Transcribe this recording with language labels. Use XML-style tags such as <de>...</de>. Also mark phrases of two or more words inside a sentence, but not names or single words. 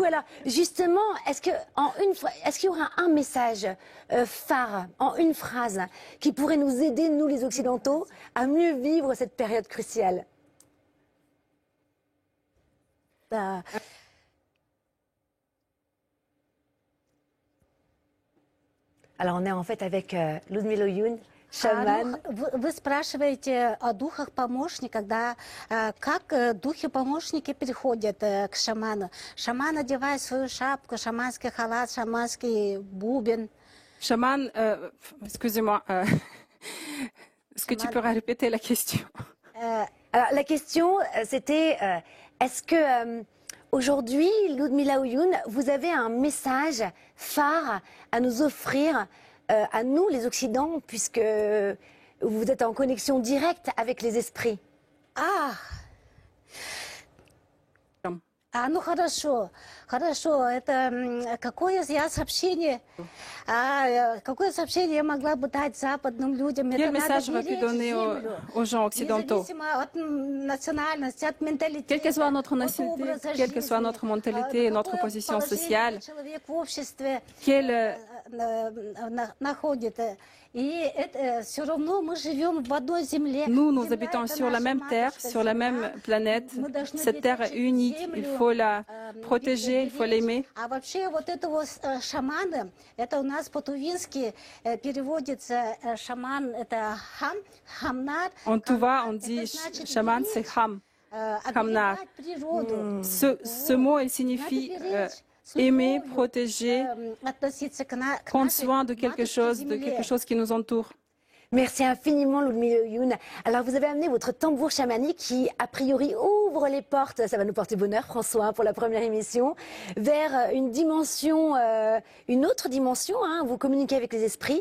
<fr>Alors, justement, est-ce qu'il y aura un message phare, en une phrase, qui pourrait nous aider, nous les Occidentaux, à mieux vivre cette période cruciale? Alors, on est en fait avec Ludmila Oyoun,</fr> <ru>шаман. Вы спрашиваете о духах-помощниках, да? Как духи-помощники переходят к шаману? Шаман одевает свою шапку, шаманский халат, шаманский бубен.</ru> <fr>Chaman, excusez-moi, est-ce que tu peux répéter la question? Alors, la question, c'était, est-ce que aujourd'hui, Ludmila Oyoun, vous avez un message phare à nous offrir, à nous, les Occidents, puisque vous êtes en connexion directe avec les esprits?</fr> <ru>Ну хорошо, это какое сообщение я могла бы дать западным людям?</ru> <fr>Quel message j'aurais pu donner aux gens occidentaux? Quelle que soit notre nationalité, quelle que soit notre mentalité et notre position sociale, nous habitons sur la même terre, sur la même planète. Cette terre est unique, il faut la protéger, il faut l'aimer.</fr> <ru>Это у нас по-тувински переводится шаман, это хамнар.</ru> <fr>En Tuva, on dit chaman, c'est hamnar. Ce mot, il signifie aimer, protéger, prendre soin de quelque chose qui nous entoure. Merci infiniment, Ludmila Oyoun. Alors, vous avez amené votre tambour chamanique qui, a priori, ouvre les portes, ça va nous porter bonheur, François, pour la première émission, vers une dimension, une autre dimension, hein, vous communiquez avec les esprits.</fr>